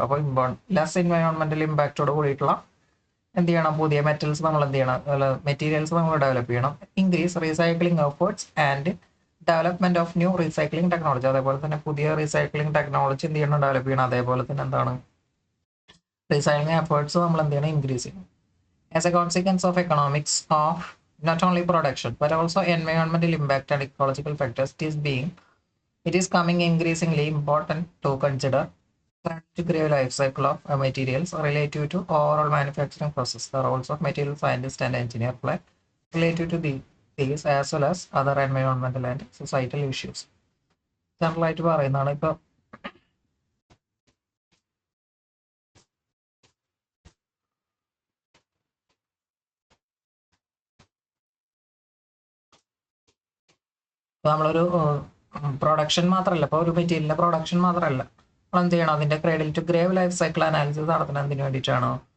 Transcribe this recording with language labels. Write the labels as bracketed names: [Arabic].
[Malayalam] അപ്പോൾ ലെസ് എൻവയോൺമെന്റൽ ഇമ്പാക്റ്റോട് കൂടിയിട്ടുള്ള എന്ത് ചെയ്യണം, പുതിയ മെറ്റൽസ് നമ്മൾ എന്ത് ചെയ്യണം, മെറ്റീരിയൽസ് നമ്മൾ ഡെവലപ്പ് ചെയ്യണം. [English] Increase recycling efforts and development of new recycling technology. [Malayalam] അതേപോലെ തന്നെ പുതിയ റീസൈക്ലിംഗ് ടെക്നോളജി എന്ത് ചെയ്യണം, ഡെവലപ്പ് ചെയ്യണം. അതേപോലെ തന്നെ എന്താണ്, റീസൈക്ലിംഗ് എഫേർട്സ് നമ്മൾ എന്ത് ചെയ്യണം, ഇൻക്രീസ് ചെയ്യണം. [English] As a consequence of economics of not only production but also environmental impact and ecological factors, it is coming increasingly important to consider the grave life cycle of materials relative to overall manufacturing process. The roles of material scientist and engineer play related to these as well as other environmental and societal issues. [Malayalam] ജനറലായിട്ട് പറയുന്നതാണ്. ഇപ്പോൾ നമ്മളൊരു production മാത്രമല്ല, ഇപ്പോൾ ഒരു മെറ്റീരിയലിന്റെ production മാത്രമല്ല, നമ്മൾ എന്ത് ചെയ്യണം, അതിന്റെ ക്രേഡിൽ to grave life cycle analysis നടത്തുന്നതിന് വേണ്ടിയിട്ടാണ്.